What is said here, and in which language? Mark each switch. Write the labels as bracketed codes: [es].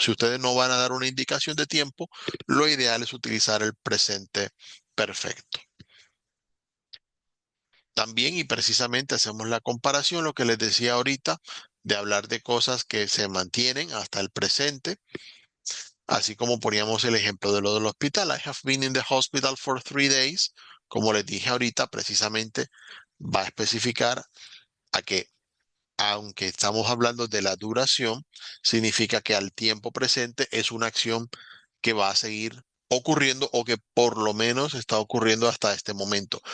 [es] Si ustedes no van a dar una indicación de tiempo, lo ideal es utilizar el presente perfecto. También y precisamente hacemos la comparación, lo que les decía ahorita, de hablar de cosas que se mantienen hasta el presente. Así como poníamos el ejemplo de lo del hospital. [en] I have been in the hospital for 3 days. [es] Como les dije ahorita, precisamente va a especificar a que, aunque estamos hablando de la duración, significa que al tiempo presente es una acción que va a seguir ocurriendo o que por lo menos está ocurriendo hasta este momento.